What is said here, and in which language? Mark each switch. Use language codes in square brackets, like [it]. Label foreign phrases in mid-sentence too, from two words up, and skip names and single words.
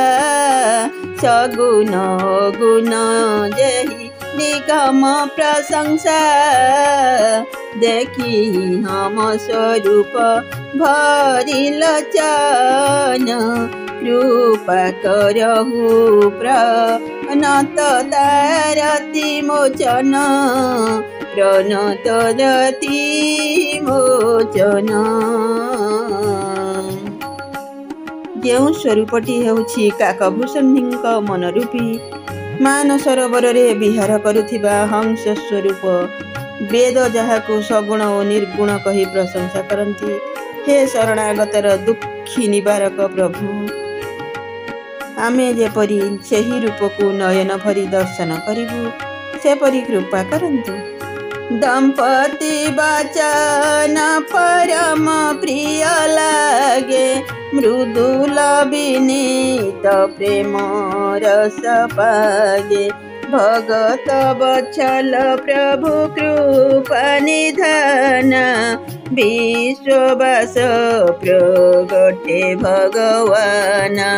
[awa] सगुण गुण जेहि निगम प्रशंसा देखी हम स्वरूप भरी लोचन कृपा करहु प्रणत तारति मोचन प्रणत रति मोचन। [or] ଯେଉଁ स्वरूपटी ହେଉଛି କାକଭୂଷଣୀଙ୍କ ମନରୂପୀ ମାନସରୋବରରେ ବିହାର କରୁଥିବା ହଂସ ସ୍ୱରୂପ ବେଦ ଯାହାକୁ ସଗୁଣ ଓ ନିର୍ଗୁଣ କହି ପ୍ରଶଂସା କରନ୍ତି। हे ଶରଣାଗତର ଦୁଃଖୀ ନିବାରକ ପ୍ରଭୁ ଆମେ ଯେପରି ସେହି ରୂପକୁ ନୟନ ଭରି ଦର୍ଶନ କରିବୁ ସେପରି କୃପା କରନ୍ତୁ। [awa] दंपति वचन परम प्रिय लागे मृदुल विनीत प्रेम रस पागे भगत वत्सल प्रभु कृपा निधान विश्ववास प्रगटे भगवान।